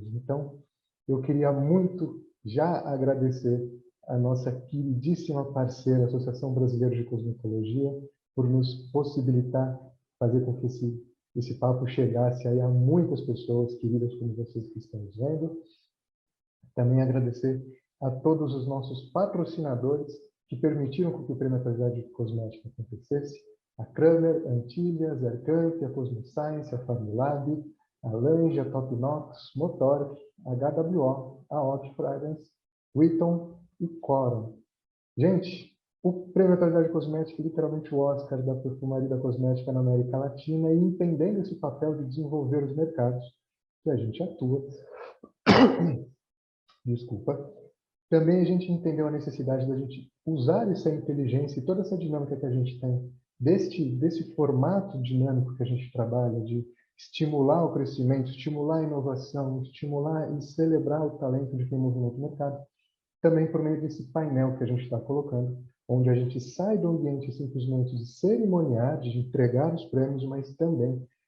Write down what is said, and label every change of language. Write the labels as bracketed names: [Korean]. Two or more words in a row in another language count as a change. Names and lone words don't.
[Portuguese] Então, eu queria muito já agradecer a nossa queridíssima parceira, a Associação Brasileira de Cosmetologia, por nos possibilitar fazer com que esse papo chegasse aí a muitas pessoas queridas como vocês que estão nos vendo. Também agradecer a todos os nossos patrocinadores que permitiram que o Prêmio Atualidade Cosmética acontecesse: a Kramer, a Antilhas, a Ercamp, a Cosmoscience, a Formulab, a Lange, a Topnox, Motork, a HWO, a Hot Fragrance, Witton e Coron. Gente, o Prêmio Atualidade Cosmética é literalmente o Oscar da perfumaria e da cosmética na América Latina, e entendendo esse papel de desenvolver os mercados que a gente atua, desculpa, também a gente entendeu a necessidade da gente usar essa inteligência e toda essa dinâmica que a gente tem desse formato dinâmico que a gente trabalha, de estimular o crescimento, estimular a inovação, estimular e celebrar o talento de quem movimenta o mercado, também por meio desse painel que a gente está colocando, onde a gente sai do ambiente simplesmente de cerimoniar, de entregar os prêmios, mas também